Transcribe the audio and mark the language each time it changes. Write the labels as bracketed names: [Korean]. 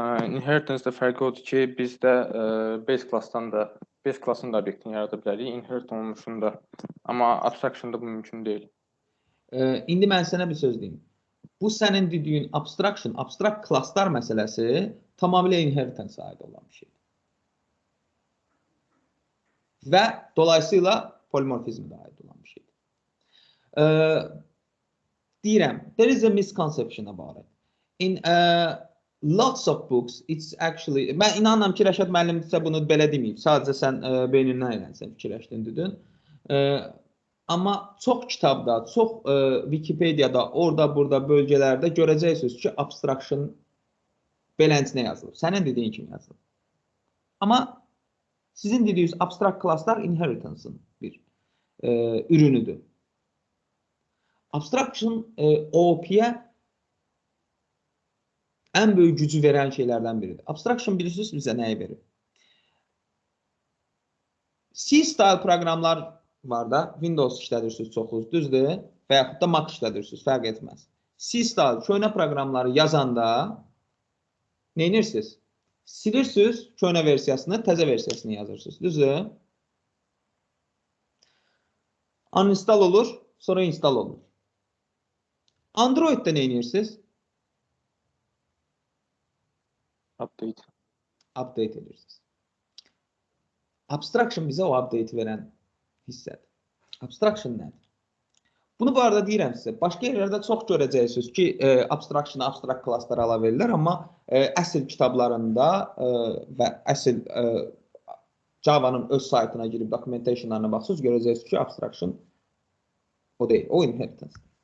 [Azerbaijani] Inheritance-da fərqi odur ki, biz də base klassın da obyektini yarada bilərik, inherit olunmuşunu da. Amma abstraction-da bu mümkün deyil. İndi mən sənə bir söz deyim. Bu sənin dediyin abstraction, abstrakt klasslar məsələsi tamamilə inheritance aid olan bir şeydir. Və dolayısıyla polimorfizm də aid olan bir şeydir. Deyirəm, [English] there is a misconception about it. In lots of books, it's actually, [Azerbaijani] mən inanıram ki, Rəşad müəllim isə bunu belə deməyib. Sadəcə sən beynindən eləsən, fikirləşdin, dedin. Amma çox kitabda, çox Wikipedia'da, orada, burada, bölgələrdə görəcəksiniz ki, abstraction beləncə yazılıb. Sənin dediyin kimi yazılıb. Amma sizin dediyiniz abstrakt klasslar inheritance-ın bir ürünüdür. Abstraction OOP-yə ən böyük gücü verən şeylərdən biridir. Abstraction bilirsiniz bizə nəyi verir? C-style proqramlar var da, Windows işlədirsiniz çoxunuz, düzdür? Və yaxud da Mac işlədirsiniz, fərq etməz. C-style köhnə proqramları yazanda nə edirsiniz? Silirsiniz köhnə versiyasını, təzə versiyasını yazırsınız, düzdür? Uninstall olur, sonra install olur. Android'də nə edirsiniz? Update edirsiniz. Abstraction bizə o update verən hissədir. Abstraction nədir? Bunu bu arada deyirəm sizə. Başqa yerlərdə çox görəcəksiniz ki, abstraction'a abstrakt klasslar ala verirlər, amma əsl kitablarında və əsl Java'nın öz saytına girib documentationlarına baxsınız, görəcəksiniz ki, abstraction o deyil, o inheritance.